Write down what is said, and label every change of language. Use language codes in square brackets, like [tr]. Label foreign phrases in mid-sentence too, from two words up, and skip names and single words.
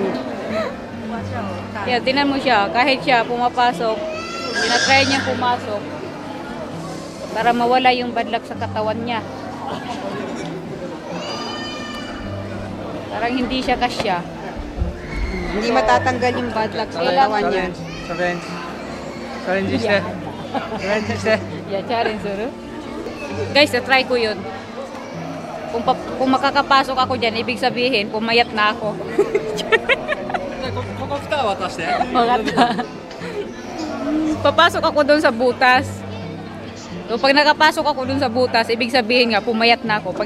[tl] Kaya, tinan mo siya, kahit siya pumapasok, tinatry niya pumasok para mawala yung [en] bad luck [tl] sa katawan niya. Parang hindi siya kasya. Hindi matatanggal yung [en] bad luck [tl] sa katawan niya. [ja] Challenge. Challenge して。Challengeして。 Yeah, challenge suru. [tl] Guys, try ko yun. Kung makakapasok ako dyan, ibig sabihin, pumayat na ako. Papasok ako doon sa butas. So, pag nakapasok ako doon sa butas, ibig sabihin nga, pumayat na ako.